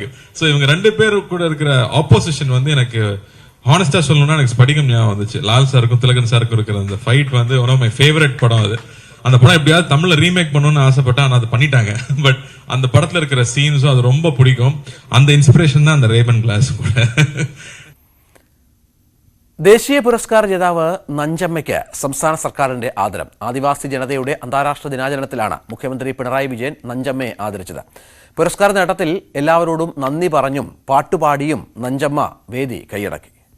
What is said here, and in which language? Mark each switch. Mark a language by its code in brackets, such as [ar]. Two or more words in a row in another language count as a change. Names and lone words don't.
[ta] ஸோ இவங்க 2 பேரும் கூட இருக்கிற ஆப்போசிஷன் வந்து எனக்கு ஹானஸ்டா சொல்லணும்னா எனக்கு ஸ்படிகம் ஞாபகம் வந்துச்சு. லால் சாருக்கும் திலகன் சாருக்கும் இருக்கிற அந்த ஃபைட் வந்து [en] one of my favorite [ta] படம். அது அந்த படம் எப்படியாவது தமிழ்ல ரீமேக் பண்ணணும்னு ஆசைப்பட்டா ஆனா அது பண்ணிட்டாங்க. பட் அந்த படத்துல இருக்கிற சீன்ஸும் அது ரொம்ப பிடிக்கும். அந்த இன்ஸ்பிரேஷன் தான் அந்த ரேபன் கிளாஸ் கூட. [ml] ദേശീയ പുരസ്കാര ജേതാവ് നഞ്ചമ്മയ്ക്ക് സംസ്ഥാന സർക്കാരിന്റെ ആദരം. ആദിവാസി ജനതയുടെ അന്താരാഷ്ട്ര ദിനാചരണത്തിലാണ് മുഖ്യമന്ത്രി പിണറായി വിജയൻ നഞ്ചമ്മയെ ആദരിച്ചത്. പുരസ്കാര നേട്ടത്തിൽ എല്ലാവരോടും നന്ദി പറഞ്ഞും പാട്ടുപാടിയും നഞ്ചമ്മ വേദി കൈയടക്കി.